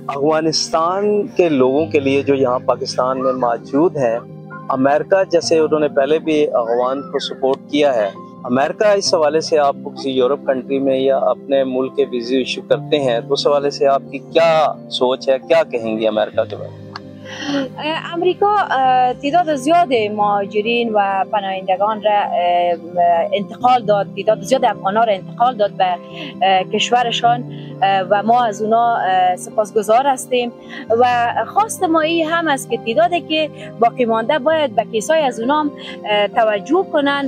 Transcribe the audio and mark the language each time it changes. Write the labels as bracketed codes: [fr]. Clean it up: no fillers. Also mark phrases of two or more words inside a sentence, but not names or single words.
[ur] افغانستان کے لوگوں کے لیے جو یہاں پاکستان میں موجود ہیں، امریکہ جیسے انہوں نے پہلے بھی افغان کو سپورٹ کیا ہے، امریکہ اس حوالے سے آپ کسی یورپ کنٹری میں یا اپنے ملک کے [en] visa issue [ur] کرتے ہیں تو اس حوالے سے آپ کی کیا سوچ ہے، کیا کہیں گی امریکہ کے بارے میں? [fa] امریکا تعداد زیاد مهاجرین و پناهندگان را انتقال داد، تعداد زیاد افغان‌ها را انتقال داد به کشورشان و ما از اونا سپاسگزار هستیم و خواست ما این هم است که تعدادی که باقی مانده باید به کیسای از اونا هم توجه کنند